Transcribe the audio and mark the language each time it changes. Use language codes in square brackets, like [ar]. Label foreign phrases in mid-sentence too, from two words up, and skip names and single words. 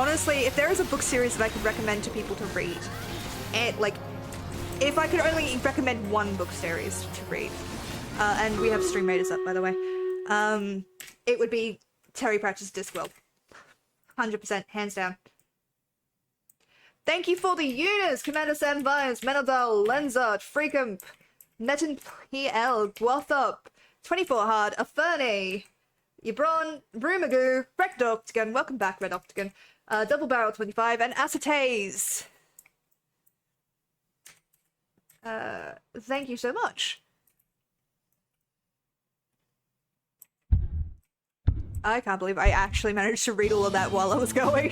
[en] Honestly, if there is a book series that I could recommend to people to read, and like, if I could only recommend one book series to read, and we have Stream Raiders up, by the way, it would be Terry Pratchett's Discworld. 100%, hands down. Thank you for the units! Commander Sandvines, Menadal, Lenzart, Freakump, Netin PL, Guathop, 24 Hard, Aferni, Yabron, Brumagoo, Red Octagon, welcome back, Red Octagon, Double Barrel 25, and Acetaze. Thank you so much. I can't believe I actually managed to read all of that while I was going.